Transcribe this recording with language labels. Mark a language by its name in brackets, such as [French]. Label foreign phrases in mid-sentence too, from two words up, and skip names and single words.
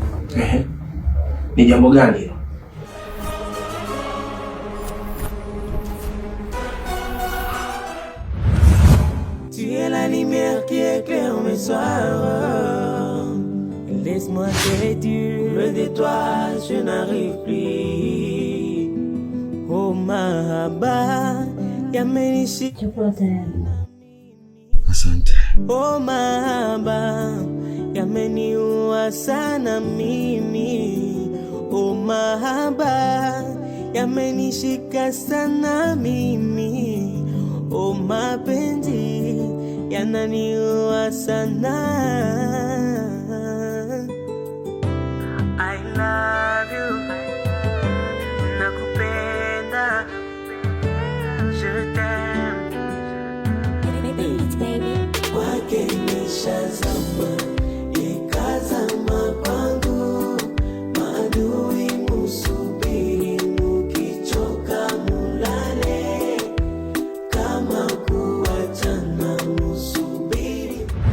[Swahili] Ni jambo gani hilo? [French] Tu es la lumière qui éclaire mes soirs. Laisse-moi te dire, loin de toi, je n'arrive plus. [Swahili] Oh mahaba, yamenishi. Chakula tayari. Asante. Oh mahaba, yameniua sana mimi. Oh mahaba, yamenishika sana mimi. Oh mapenzi, yananiua sana. [English] I love you, [French] nakupenda, je t'aime. [Swahili] Kwake nishazama, ikazama pangu, maadui musubiri, mukichoka mulale, kama kuachana musubiri.